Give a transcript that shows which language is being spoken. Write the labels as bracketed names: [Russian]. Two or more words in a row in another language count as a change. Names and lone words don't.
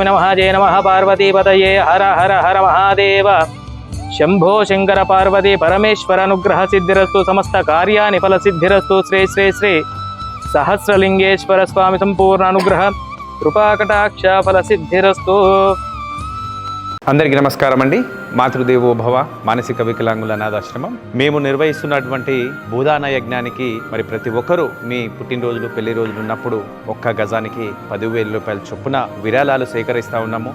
[Sanskrit] नमः। जय नमः पार्वतीपतये। हर हर हर महादेव। शंभो शंकर पार्वती परमेश्वर अनुग्रह सिद्धिरस्तु। समस्त कार्याणि फल सिद्धिरस्तु। श्री श्री श्री सहस्रलिंगेश्वर स्वामी संपूर्ण अनुग्रह कृपाकटाक्ष फल सिद्धिरस्तु। [Telugu] అందరికీ నమస్కారం అండి। మాతృదేవో భవ మానసిక వికలాంగుల అనాథాశ్రమం మేము నిర్వహిస్తున్నటువంటి భూదాన యజ్ఞానికి మరి ప్రతి ఒక్కరూ మీ పుట్టినరోజులు పెళ్లి రోజులు ఉన్నప్పుడు ఒక్క గజానికి 10,000 రూపాయల చొప్పున విరాళాలు సేకరిస్తూ ఉన్నాము।